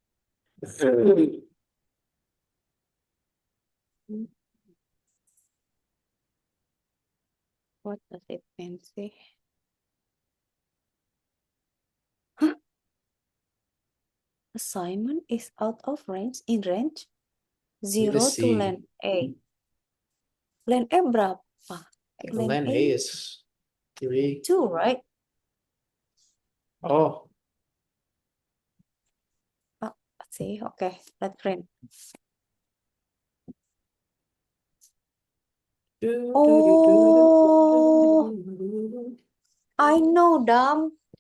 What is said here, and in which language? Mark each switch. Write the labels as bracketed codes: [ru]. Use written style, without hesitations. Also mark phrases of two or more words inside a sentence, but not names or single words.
[en] What does it mean? See? Huh? Assignment is out of range in range Need to 0 to see. len A. Len E berapa? Len Len A A is 3. 2, right? Oh, Oh, see, okay, let's print. Oh, I know, Dam.